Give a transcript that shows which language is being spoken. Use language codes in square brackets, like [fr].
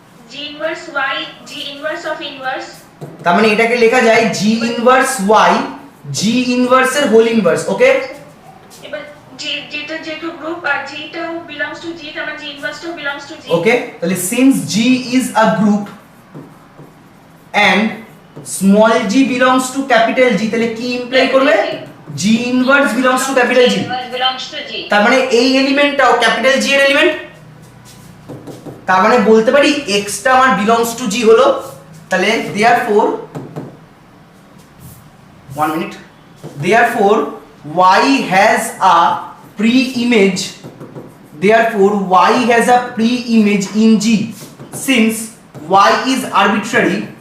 [en] G inverse y, G inverse of inverse. [bn] তার মানে এটাকে লেখা যায় জি ইনভার্স y জি ইনভার্স এর হোল ইনভার্স। [en] okay, [bn] এবার জি যেটা যেহেতু গ্রুপ আর জিটাও বিলংস টু জি, তার মানে জি ইনভার্সটাও বিলংস টু জি। [en] okay, তাহলে since g is a group and small g belongs to capital G, [bn] তাহলে কি ইমপ্লাই করবে? [en] g inverse belongs to capital G। belongs to G। [bn] তার মানে এই এলিমেন্টটাও ক্যাপিটাল G এর এলিমেন্ট। তার মানে বলতে পারি x টা আমার [en] belongs to G [bn] হলো। [en] তাহলে therefore 1 minute, therefore y has a pre-image, therefore y has a pre-image in G since y is arbitrary,